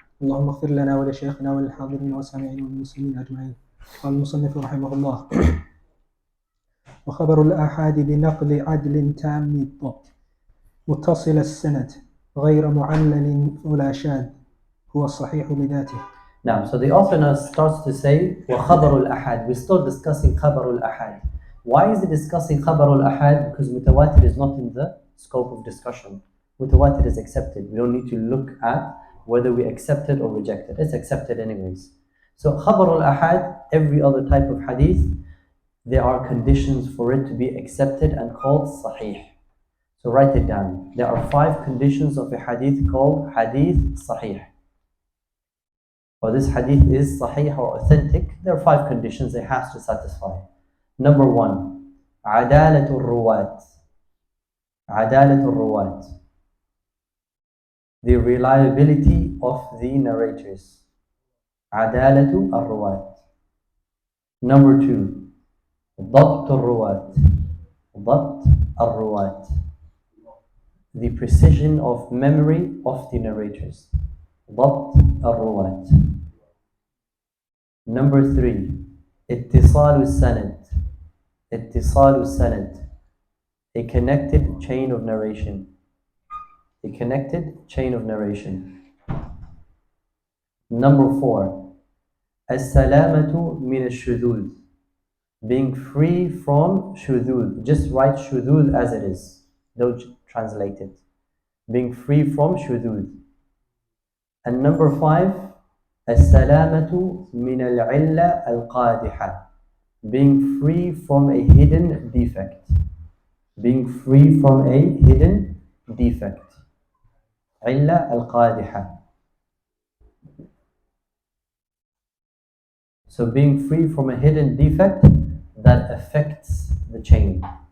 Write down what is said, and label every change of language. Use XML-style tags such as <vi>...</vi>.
<ar>اللهم اغفر لنا ولشيخنا وللحاضرين والسامعين والمسلمين أجمعين. قال المصنف رحمه الله: وخبر الآحاد بنقل عدل تام الضبط متصل السند غير معلل ولا شاذ هو الصحيح بذاته.</ar> <en>Now, so the author now starts to say</en> <ar>وخبر الآحاد.</ar> <en>We're still discussing</en> <ar>خبر الآحاد.</ar> <en>Why is he discussing خبر الآحاد? Because mutawatir is not in the scope of discussion. Mutawatir is accepted. We don't need to look at whether we accept it or reject it. It's accepted anyways. So</en> <ar>خبر الآحاد,</ar> <en>every other type of hadith, there are conditions for it to be accepted and called sahih. So write it down. There are 5 conditions of a hadith called hadith sahih. Or this hadith is sahih or authentic. There are 5 conditions it has to satisfy. Number 1,</en> <ar>عدالة الرواة. عدالة الرواة.</ar> <en>The reliability of the narrators.</en> <ar>عدالة الرواة.</ar> <en>Number 2,</en> <ar>ضبط الرواة. ضبط الرواة.</ar> <en>The precision of memory of the narrators.</en> <ar>ضبط الرواة.</ar> <en>Number 3,</en> <ar>اتصال السند. اتصال السند.</ar> <en>A connected chain of narration. A connected chain of narration. Number 4,</en> <ar>السلامة من الشذوذ.</ar> <en>Being free from shudud. Just write shudud as it is. Don't translate it. Being free from shudud. And number 5,</en> <ar>السلامة من العلة القادحة.</ar> <en>Being free from a hidden defect. Being free from a hidden defect.</en> <ar>علة القادحة.</ar> <en>So being free from a hidden defect that affects the chain.</en>